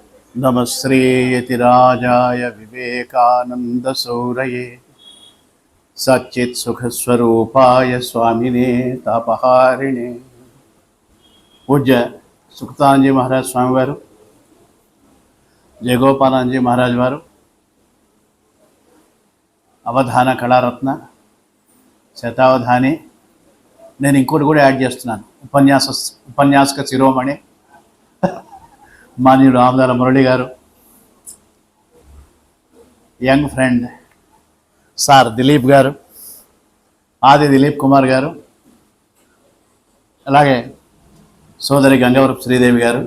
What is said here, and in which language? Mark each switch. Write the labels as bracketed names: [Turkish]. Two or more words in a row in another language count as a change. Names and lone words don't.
[Sanskrit] नमश्रीयतिराजाय विवेकानन्दसूरये सच्चित्सुखस्वरूपाय स्वामिने तापहारिणे पूज्य सुखतानंद महाराज स्वामी वारु जयगोपालानंद महाराज वारु అవధాన కళారత్న శతావధాని. [Telugu] నేను ఇంకోటి కూడా యాడ్ చేస్తున్నాను, ఉపన్యాసక శిరోమణి మాన్యుడు ఆమదాల మురళి గారు, [English] young friend sir [Telugu] దిలీప్ గారు, ఆది దిలీప్ కుమార్ గారు, అలాగే సోదరి గంగవరపు శ్రీదేవి గారు.